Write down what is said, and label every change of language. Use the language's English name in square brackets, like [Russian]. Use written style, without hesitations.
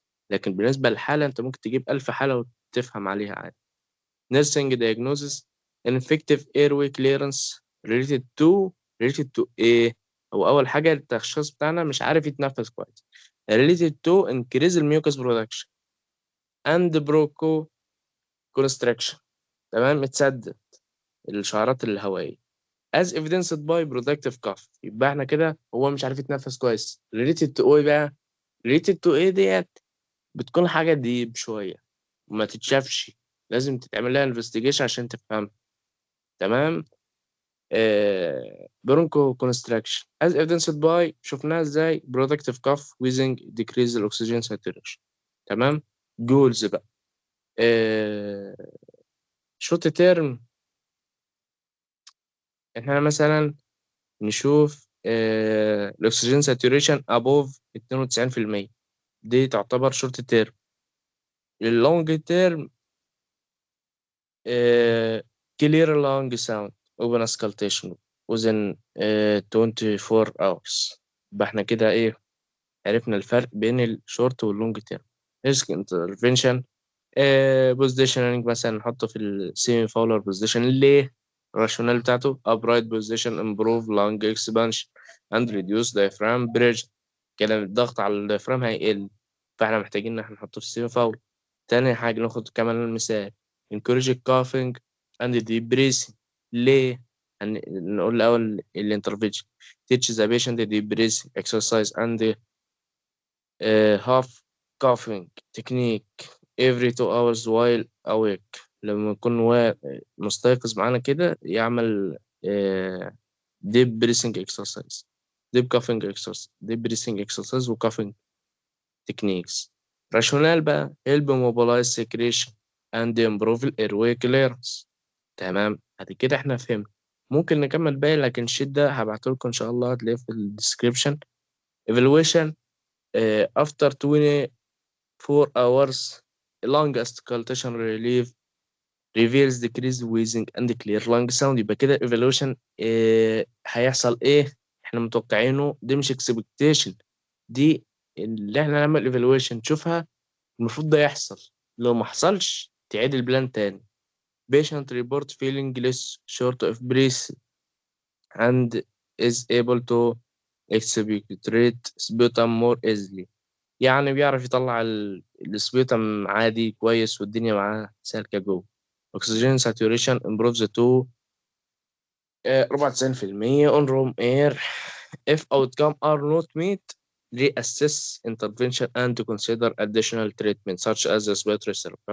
[Arabic] لكن بالنسبة للحالة انت ممكن تجيب 1000 حالة وتفهم عليها عادي. [English] nursing diagnosis ineffective airway clearance related to [Arabic] ايه؟ هو أول حاجة التشخيص بتاعنا مش عارف يتنفس كويس. [English] related to increase الميوكس production and broncho constriction. [Arabic] تمام، اتسدد الشعرات الهوائية [English] as evidenced by productive cough. [Arabic] يبقى احنا كده هو مش عارف يتنفس كويس. related to ايه بقى؟ related to ايه ديت؟ بتكون حاجة ديب شوية وما تتشافش، لازم تتعمل لها انفستيجيشن عشان تفهم. تمام. [English] broncho constriction as evidenced by، [Arabic] شفناها ازاي؟ [English] productive cough wheezing decrease الاكسجين saturation. [Arabic] تمام. جولز بقى شورت تيرم، احنا مثلا نشوف الاكسجين saturation above 92%، دي تعتبر شورت تيرم. [English] اللونج term clear lung sound open auscultation within 24 hours. [Arabic] يبقى احنا كده ايه؟ عرفنا الفرق بين الشورت واللونج تيرم. ريسك انترفنشن بوزيشننج، مثلا نحطه في السيمي فاولر بوزيشن. ليه؟ الراشونال بتاعته [English] upright position improve lung expansion and reduce diaphragm pressure. [Arabic] كده الضغط على الديافرام هيقل، فاحنا محتاجين ان احنا نحطه في السيمي فاولر. تاني حاجة ناخد كمان المثال [English] encourage coughing and deep breathing. [Arabic] ليه؟ نقول الأول الانترفنشن [English] teach the patient the deep breathing exercise and half coughing technique every 2 hours while awake. [Arabic] لما يكون مستيقظ معانا كده يعمل [English] deep breathing exercise deep coughing exercise deep breathing exercise و coughing techniques. rationale بقى help mobilize secretion and improve airway clearance. [Arabic] تمام، بعد كده احنا فهمنا. ممكن نكمل باقي، لكن الشيت ده هبعته لكم ان شاء الله، هتلاقيه في الديسكريبشن. [English] evaluation after 24 hours long auscultation relief reveals decreased wheezing and clear lung sound. [Arabic] يبقى كده evaluation هيحصل ايه احنا متوقعينه، دي مش expectation، دي اللي احنا نعمل evaluation نشوفها المفروض ده يحصل. لو ما حصلش تعيد البلان تاني. [English] patient report feeling less short of breath and is able to expectorate sputum more easily. [Arabic] يعني بيعرف يطلع السبيتم عادي كويس والدنيا معاه سالكة جوه. [English] oxygen saturation improves to 94% on room air. if outcome are not met reassess intervention and to consider additional treatment such as respiratory therapy.